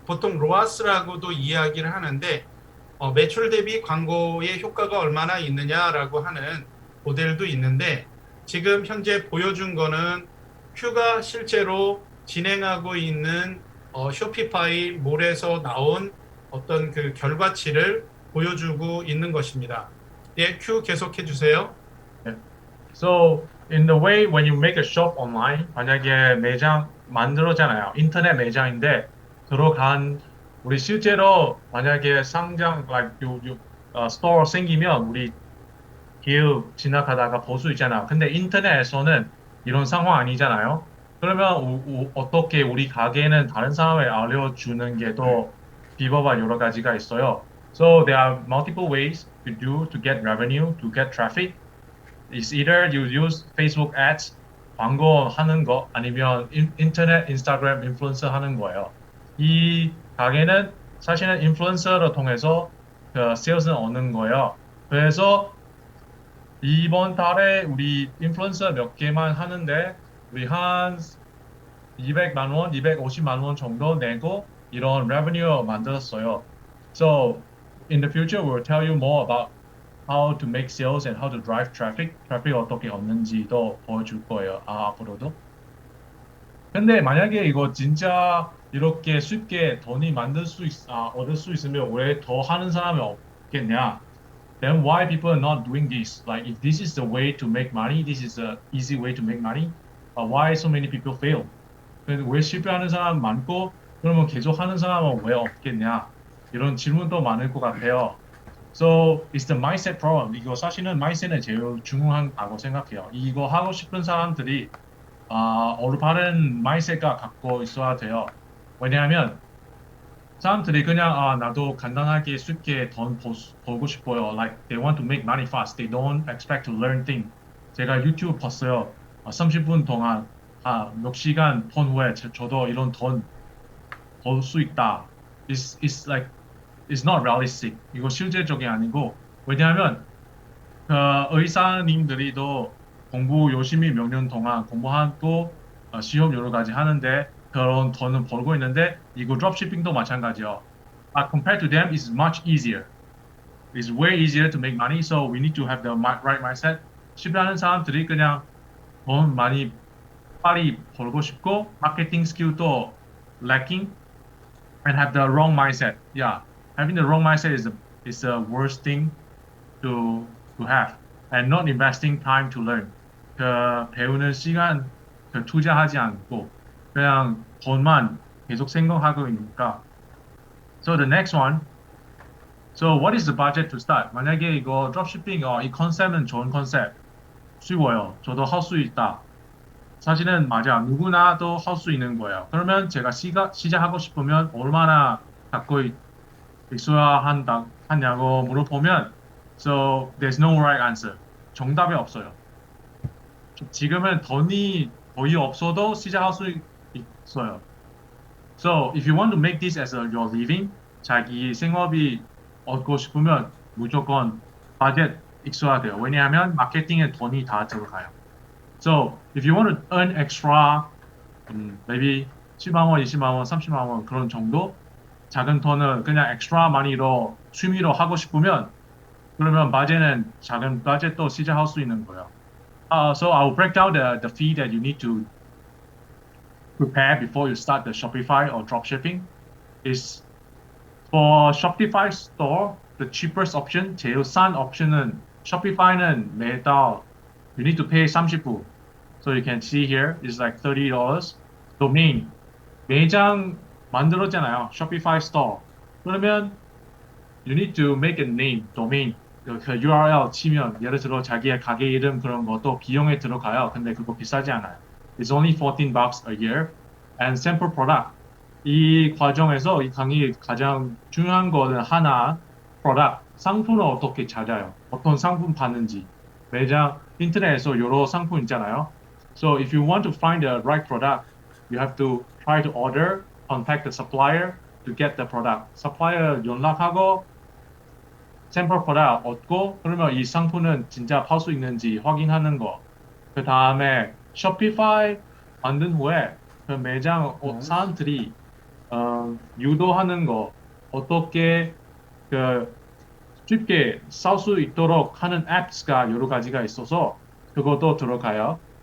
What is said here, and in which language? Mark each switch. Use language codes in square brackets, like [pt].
[ko] 보통 로아스라고도 이야기를 하는데 매출 대비 광고의 효과가 얼마나 있느냐라고 하는 모델도 있는데 지금 현재 보여준 거는 큐가 실제로 진행하고 있는 쇼피파이 몰에서 나온 어떤 그 결과치를 보여주고 있는 것입니다. 예, 큐 계속해 주세요. [en] Yeah. So in the way when you make a shop online, [ko] 만약에 매장 만들었잖아요. 인터넷 매장인데 들어간 우리 실제로 만약에 상장 like 스토어 생기면 우리 길 지나가다가 볼 수 있잖아. 근데 인터넷에서는 이런 상황 아니잖아요. 그러면 어떻게 우리 가게는 다른 사람을 알려주는 게 더 비법과 여러 가지가 있어요. [en] So there are multiple ways to do to get revenue, to get traffic. It's either you use Facebook ads, [ko] 광고 하는 거, 아니면 인터넷, 인스타그램 인플루언서 하는 거예요. 이 가게는 사실은 인플루언서를 통해서 그 세일즈는 얻는 거예요. 그래서 이번 달에 우리 인플루언서 몇 개만 하는데 우리 한 200만 원, 250만 원 정도 내고 이런 revenue 만들었어요. [en] So in the future, we'll tell you more about how to make sales and how to drive traffic. [ko] 트래픽 어떻게 얻는지도 보여줄 거예요. 앞으로도. 근데 만약에 이거 진짜 이렇게 쉽게 돈이 얻을 수 있으면 왜 더 하는 사람이 없겠냐? [en] Then why people are not doing this? Like if this is the way to make money, this is a easy way to make money. Why so many people fail? [ko] 왜 실패하는 사람 많고 그러면 계속 하는 사람은 왜 없겠냐? 이런 질문도 많을 것 같아요. [en] So it's the mindset problem. [ko] 이거 사실은 mindset은 제일 중요하다고 생각해요. 이거 하고 싶은 사람들이 올바른 mindset가 갖고 있어야 돼요. 왜냐하면 사람들이 그냥 나도 간단하게 쉽게 돈 벌고 싶어요. [en] Like they want to make money fast. They don't expect to learn things. [ko] 제가 유튜브 봤어요. 30분 동안 몇 시간 본 후에 저도 이런 돈 벌 수 있다. [en] It's like it's not realistic. [ko] 이거 실제적이 아니고 왜냐하면 그 의사님들이도 공부 열심히 몇 년 동안 공부하고 시험 여러 가지 하는데 그런 돈을 벌고 있는데 이거 드롭shipping도 마찬가지요. [en] Compared to them, it's much easier. It's way easier to make money. So we need to have the right mindset. [ko] 실패하는 사람들이 그냥 돈 많이 빨리 벌고 싶고 마케팅 스킬도 [en] lacking and have the wrong mindset. Yeah, having the wrong mindset is the worst thing to have and not investing time to learn. [ko] 그 배우는 시간 투자하지 않고 그냥 돈만 계속 생각하고 있으니까. [en] So the next one. So what is the budget to start? [ko] 만약에 이거 드롭shipping 이 컨셉은 좋은 컨셉. 쉬워요. 저도 할 수 있다. 사실은 맞아. 누구나도 할 수 있는 거예요. 그러면 제가 시작하고 싶으면 얼마나 갖고 있어야 하냐고 물어보면 [en] So there's no right answer. [ko] 정답이 없어요. 지금은 돈이 거의 없어도 시작할 수 있어요. [en] So if you want to make this as your living, [ko] 자기 생업이 얻고 싶으면 무조건 바젯 있어야 돼요. 왜냐하면 마케팅에 돈이 다 들어가요. [en] So if you want to earn extra, maybe [ko] 10만 원, 20만 원, 30만 원 그런 정도 작은 돈을 그냥 [en] extra money [ko] 로 취미로 하고 싶으면 그러면 바제는 작은 바제도 시작할 수 있는 거예요. [en] So I'll break down the fee that you need to prepare before you start the Shopify or dropshipping. Is for Shopify store, the cheapest option, [ko] 제일 싼 옵션은 Shopify는 매달 [en] you need to pay 30불. So you can see here is like $30. [ko] Domain 매장 만들었잖아요. [en] Shopify store. 그러면 you need to make a name, domain. [ko] 그 URL 치면 예를 들어 자기의 가게 이름 그런 것도 비용에 들어가요. 근데 그거 비싸지 않아요. [en] It's only $14 a year. And sample product. [ko] 이 과정에서 이 강의 가장 중요한 거는 하나, product. 상품을 어떻게 찾아요? 어떤 상품 받는지. 매장 인터넷에서 여러 상품 있잖아요. [en] So if you want to find the right product, you have to try to order, contact the supplier to get the product. [ko] supplier 연락하고 샘플 프로덕트 얻고 그러면 이 상품은 진짜 팔 수 있는지 확인하는 거. 그 다음에 쇼피파이 만든 후에 그 매장 사람들이 유도하는 거 어떻게 그 쉽게 살 수 있도록 하는 앱스가 여러 가지가 있어서 그것도 들어가요.